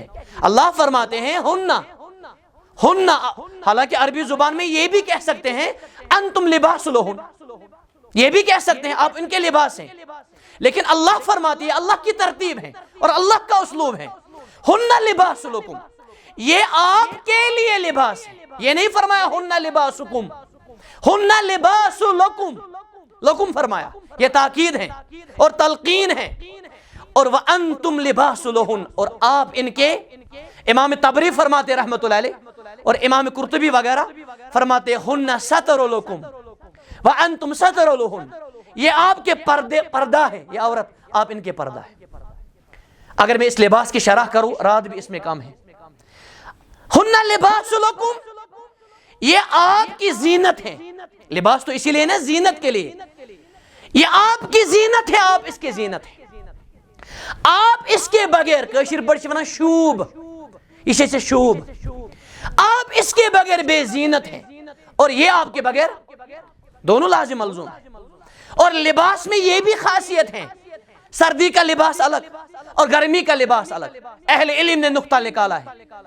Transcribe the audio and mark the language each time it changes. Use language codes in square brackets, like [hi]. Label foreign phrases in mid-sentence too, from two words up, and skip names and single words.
[ur] اللہ فرماتے ہیں ہن، حالانکہ عربی زبان میں یہ بھی کہہ سکتے ہیں [ar] انتم لباس لہن، [ur] یہ بھی کہہ سکتے ہیں آپ ان کے لباس ہیں، لیکن اللہ فرماتی ہے، اللہ کی ترتیب ہے اور اللہ کا اسلوب ہے، [ar] ہن لباس لکم، [ur] یہ آپ کے لیے لباس ہے۔ یہ نہیں فرمایا [ar] ہن لباسکم، ہن لباس لکم، لکم [ur] فرمایا، یہ تاکید ہے اور تلقین ہے۔ اور [ar] وَأَنْتُمْ لِبَاسُ لَهُنْ، [ur] اور آپ ان کے، امام طبری فرماتے [ar] رحمت اللہ علیہ [ur] اور امام قرطبی وغیرہ فرماتے [ar] ہن ستر لکم وَأَنْتُمْ ستر لَهُنْ، [ur] یہ آپ کے پردہ ہے، یہ عورت آپ ان کے پردہ ہے۔ اگر میں اس لباس کی شرح کروں، رات بھی اس میں کم ہے۔ [ar] ہن لباس لکم، [ur] یہ آپ کی زینت ہے، لباس تو اسی لیے نا زینت کے لیے، یہ آپ کی زینت ہے، آپ اس کی زینت ہے، آپ اس کے بغیر [ks] کشیر بڑھ ونان شوب، [ur] یہ سے شوب، آپ اس کے بغیر بے زینت ہیں، اور یہ آپ کے بغیر، دونوں لازم ملزوم ہیں۔ اور لباس میں یہ بھی خاصیت ہے، سردی کا لباس الگ اور گرمی کا لباس الگ، اہل علم نے نقطہ نکالا ہے۔